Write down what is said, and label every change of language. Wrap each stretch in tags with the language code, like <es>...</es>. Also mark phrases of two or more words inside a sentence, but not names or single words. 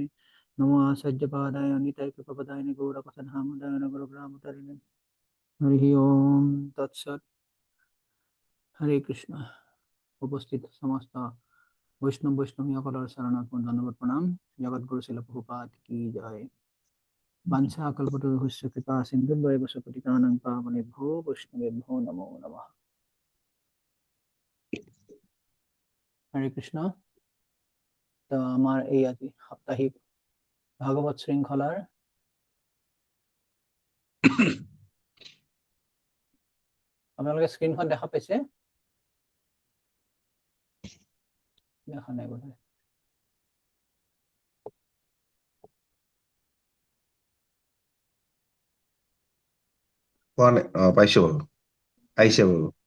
<sa>नमो आसज्यपादाय नितैकपदाय गौरपथधामदाय गुरुग्रामतरिणे। हरि ओम तत्सत्। हरे कृष्ण।</sa> <as>উপস্থিত সমস্ত वैष्णवीসকলৰ চৰণত মোৰ ধন্যবাদ প্ৰণাম।</as> <hi>जगतगुरु शिल प्रभुपाद की जय।</hi> <sa>वाञ्छा कल्पतरुभ्यश्च कृपा सिन्धुभ्येव पतितानां पावनेभ्यो वैष्णवेभ्यो नमो नमः। हरे कृष्ण।</sa> <as>তো আমার এই আজি সাপ্তাহিক ভাগৱত শৃংখলাৰ আপোনালোকে স্ক্ৰীনখন দেখা পাইছে? দেখা নাই বোধহয়। পাইছো বাৰু, আহিছে বাৰু।</as>